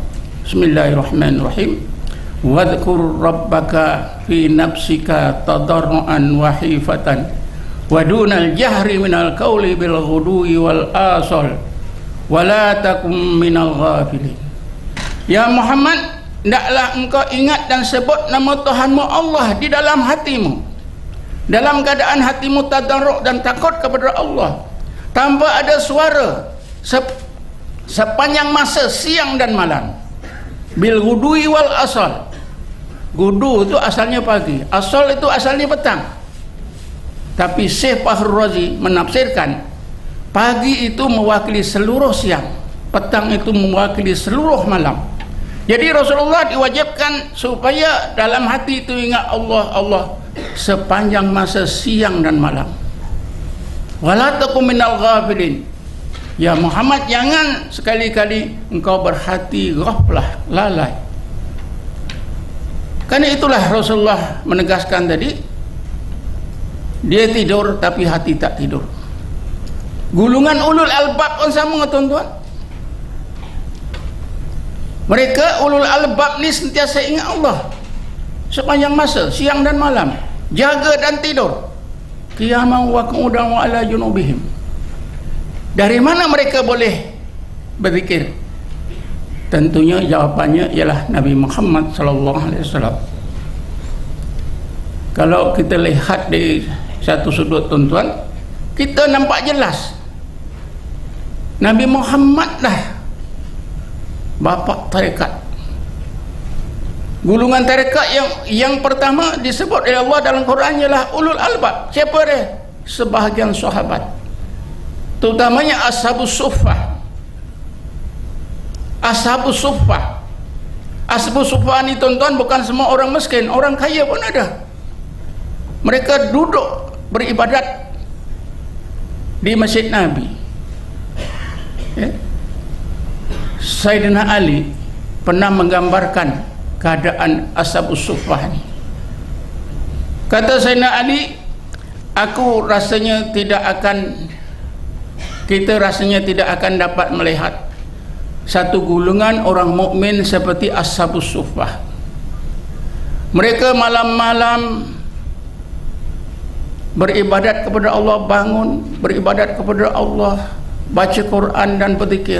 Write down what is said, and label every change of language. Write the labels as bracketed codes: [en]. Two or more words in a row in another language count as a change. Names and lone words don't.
[ar] بسم الله الرحمن الرحيم. واذكر ربك في نفسك تضرعا وخيفة ودون الجهر من القول بالغدو والآصال ولا تكن من الغافلين. يا محمد, [ms] hendaklah engkau ingat dan sebut nama Tuhanmu Allah di dalam hatimu, dalam keadaan hatimu tadarruk dan takut kepada Allah, tanpa ada suara, sepanjang masa siang dan malam. [ar] بالغدو والآصال. [ms] Gudu itu asalnya pagi, asal itu asalnya petang. Tapi Syekh Fahru Razi menafsirkan pagi itu mewakili seluruh siang, petang itu mewakili seluruh malam. Jadi Rasulullah diwajibkan supaya dalam hati itu ingat Allah, Allah sepanjang masa siang dan malam. [ar] ولا تكن من الغافلين. يا محمد, [ms] jangan sekali-kali engkau berhati ghaflah, lalai. Karena itulah Rasulullah menegaskan tadi, dia tidur tapi hati tak tidur. Gulungan [ar] أولو الألباب [ms] pun sama, tuan-tuan. Mereka [ar] أولو الألباب [ms] ni sentiasa ingat Allah sepanjang masa, siang dan malam, jaga dan tidur. [ar] قياما وقعودا وعلى جنوبهم. [ms] Dari mana mereka boleh berzikir? Tentunya jawapannya ialah Nabi Muhammad SAW. Kalau kita lihat di satu sudut, tuan-tuan, kita nampak jelas Nabi Muhammad lah bapa tarekat. Gulungan tarekat yang pertama disebut oleh Allah dalam Quran ialah [ar] أولو الألباب. [ms] Siapa dia? Sebahagian sahabat, terutamanya [ar] أصحاب الصفة. أصحاب الصفة، أصحاب الصفة [ms] ni, tuan-tuan, bukan semua orang miskin, orang kaya pun ada. Mereka duduk beribadat di Masjid Nabi. Sayyidina Ali pernah menggambarkan keadaan [ar] أصحاب الصفة [ms] ni. Kata Sayyidina Ali, kita rasanya tidak akan dapat melihat satu gulungan orang mukmin seperti [ar] أصحاب الصفة. [ms] Mereka malam-malam beribadat kepada Allah, bangun beribadat kepada Allah, baca Quran dan berzikir.